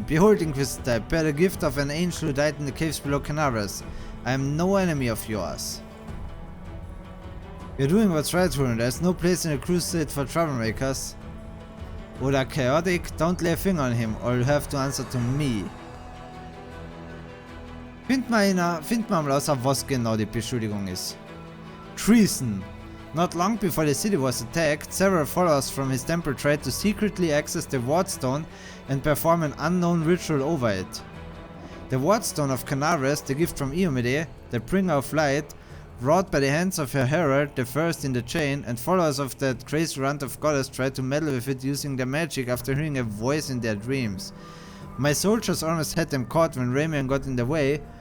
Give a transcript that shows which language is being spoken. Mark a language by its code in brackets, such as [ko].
[en] Behold, Inquisitor, bear the gift of an angel who died in the caves below Canaveras. I am no enemy of yours. You're doing what's right, Hurin. There's no place in a crusade for troublemakers. Oder chaotic, don't lay a finger on him, or you'll have to answer to me. [de] Find mal raus, was genau die Beschuldigung ist. [en] Treason. Not long before the city was attacked, several followers from his temple tried to secretly access the Wardstone and perform an unknown ritual over it. The Wardstone of Canaveras, the gift from Iomide, the bringer of light, wrought by the hands of her herald, the first in the chain, and followers of that crazy runt of goddess tried to meddle with it using their magic after hearing a voice in their dreams. My soldiers almost had them caught when Ramian got in the way.